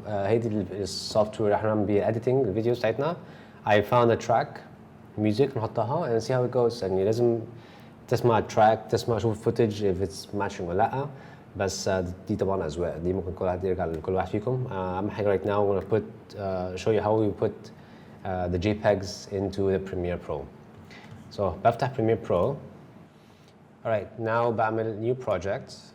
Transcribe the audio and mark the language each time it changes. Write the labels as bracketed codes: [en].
[ar] هي دي السوفتوير احنا بنعمل editing الفيديوز بتاعتنا. [en] I found a track music نحطها and see how it goes. [ar] يعني لازم تسمع التراك، تسمع شوف footage if it's matching ولا لأ. بس دي طبعا أذواق، دي ممكن كل واحد يرجع لكل واحد فيكم. [en] أهم حاجة right now we're gonna put show you how we put the JPEGs into the Premiere Pro. So بفتح Premiere Pro. Alright, now بعمل new project.